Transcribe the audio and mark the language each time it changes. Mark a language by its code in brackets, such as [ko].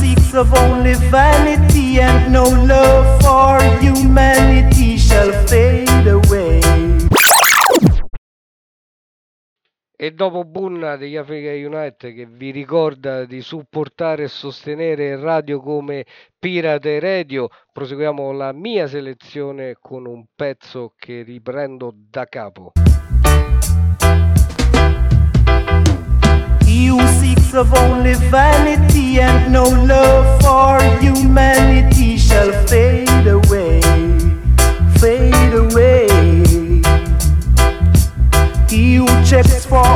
[en] Of only vanity and no love for humanity shall fade away. [it] E dopo Bunna degli Africa United, che vi ricorda di supportare e sostenere radio come Pirate Radio, proseguiamo la mia selezione con un pezzo che riprendo da capo. [en] You seek of only vanity and no love for humanity shall fade away, fade away. He who checks for